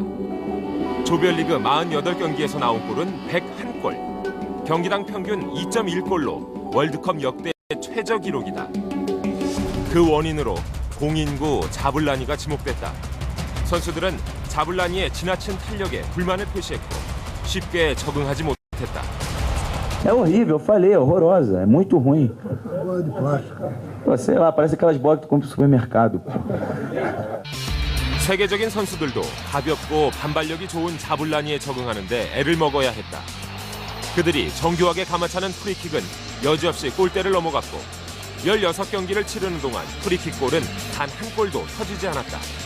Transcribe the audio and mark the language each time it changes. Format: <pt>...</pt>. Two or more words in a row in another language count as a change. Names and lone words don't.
<ko>조별리그 48경기에서 나온 골은 101골. 경기당 평균 2.1골로 월드컵 역대 최저 기록이다. 그 원인으로 공인구 자블라니가 지목됐다. 선수들은 자블라니의 지나친 탄력에 불만을 표시했고 쉽게 적응하지 못했다.</ko> <pt>É horrível, eu falei, é horrorosa, é muito ruim. Pô, sei lá, parece aquelas bolas que tu compra no supermercado.</pt> <ko>세계적인 선수들도 가볍고 반발력이 좋은 자블라니에 적응하는데 애를 먹어야 했다. 그들이 정교하게 감아차는 프리킥은 여지없이 골대를 넘어갔고 16경기를 치르는 동안 프리킥 골은 단 한 골도 터지지 않았다.</ko>